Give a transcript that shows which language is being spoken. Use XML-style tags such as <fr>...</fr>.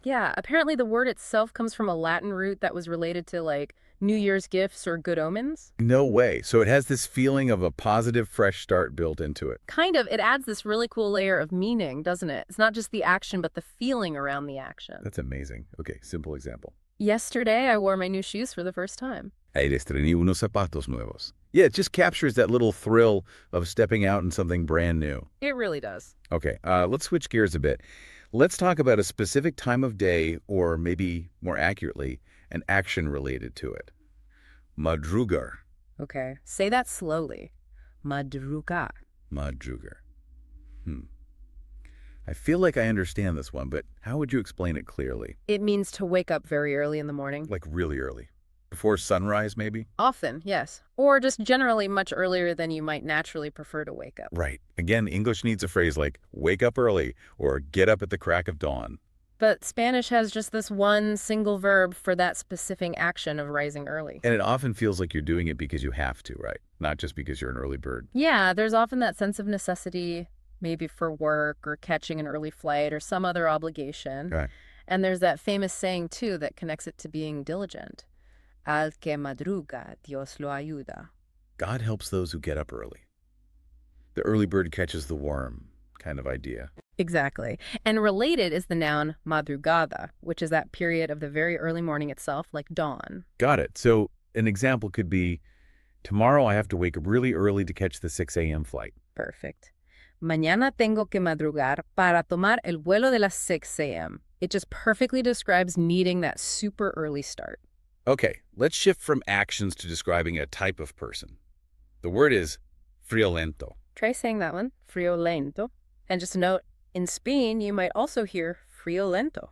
<en>Yeah, apparently the word itself comes from a Latin root that was related to like New Year's gifts or good omens. No way. So it has this feeling of a positive, fresh start built into it. Kind of, it adds this really cool layer of meaning, doesn't it? It's not just the action, but the feeling around the action. That's amazing. Okay, simple example. Yesterday, I wore my new shoes for the first time.</en> <es>Ayer estrené unos zapatos nuevos.</es> <en>Yeah, it just captures that little thrill of stepping out in something brand new. It really does. Okay, let's switch gears a bit. Let's talk about a specific time of day, or maybe more accurately, an action related to it. Madrugar. Okay, say that slowly. Madrugar. Madrugar. I feel like I understand this one, but how would you explain it clearly? It means to wake up very early in the morning. Like really early? Before sunrise, maybe? Often, yes. Or just generally much earlier than you might naturally prefer to wake up. Right. Again, English needs a phrase like wake up early or get up at the crack of dawn. But Spanish has just this one single verb for that specific action of rising early. And it often feels like you're doing it because you have to, right? Not just because you're an early bird. Yeah, there's often that sense of necessity, maybe for work or catching an early flight or some other obligation. Right. And there's that famous saying, too, that connects it to being diligent.</en> <es>Al que madruga, Dios lo ayuda.</es> <en>God helps those who get up early. The early bird catches the worm kind of idea. Exactly. And related is the noun madrugada, which is that period of the very early morning itself, like dawn. Got it. So an example could be, tomorrow I have to wake up really early to catch the 6 a.m. flight. Perfect.</en> <es>Mañana tengo que madrugar para tomar el vuelo de las 6 a.m.</es> <en>It just perfectly describes needing that super early start. Okay, let's shift from actions to describing a type of person. The word is friolento. Try saying that one, friolento. And just a note, in Spain, you might also hear friolento.</en>